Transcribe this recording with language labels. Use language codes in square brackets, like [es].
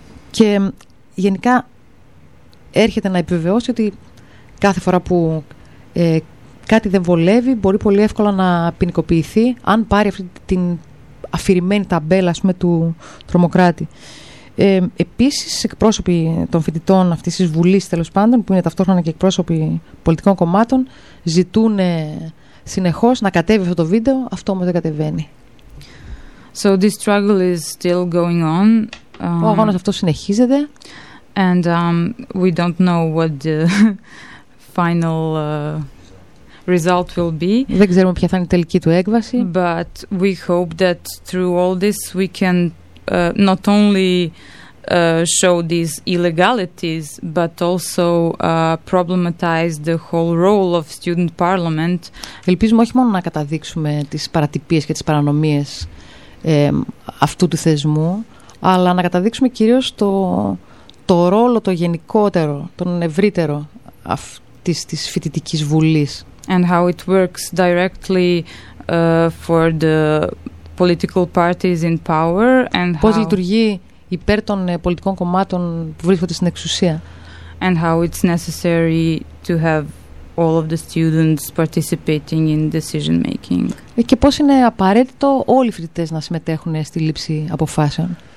[el] Και γενικά έρχεται να επιβεβαιώσει ότι κάθε φορά που κάτι δεν βολεύει μπορεί πολύ εύκολα να ποινικοποιηθεί αν πάρει αυτή την αφηρημένη ταμπέλα, ας πούμε, του τρομοκράτη. Επίσης εκπρόσωποι των φοιτητών αυτής της Βουλής, τέλος πάντων, που είναι ταυτόχρονα και εκπρόσωποι πολιτικών κομμάτων, ζητούν συνεχώς να κατέβει αυτό το βίντεο, αυτό όμως δεν κατεβαίνει. [en] So this struggle is still going on. [el] Ο αγώνας αυτός συνεχίζεται. [en] And we don't know what the final result will be. [el] Δεν ξέρουμε ποια θα είναι η τελική του έκβαση. [en] But we hope that through all this we can not only show these illegalities, but also problematize the whole role of student parliament. [el] Ελπίζουμε όχι μόνο να καταδείξουμε τις παρατυπίες και τις παρανομίες αυτού του θεσμού, αλλά να καταδείξουμε κυρίως το ρόλο το γενικότερο, τον ευρύτερο της φοιτητικής βουλής. [en] And how it works directly for the political parties in power and [el] πώς λειτουργεί υπέρ των πολιτικών κομμάτων που βρίσκονται στην εξουσία. [en] And how it's necessary to have all of the students participating in decision making. [el] Και πώς είναι απαραίτητο όλοι οι φοιτητές να συμμετέχουν στη λήψη αποφάσεων.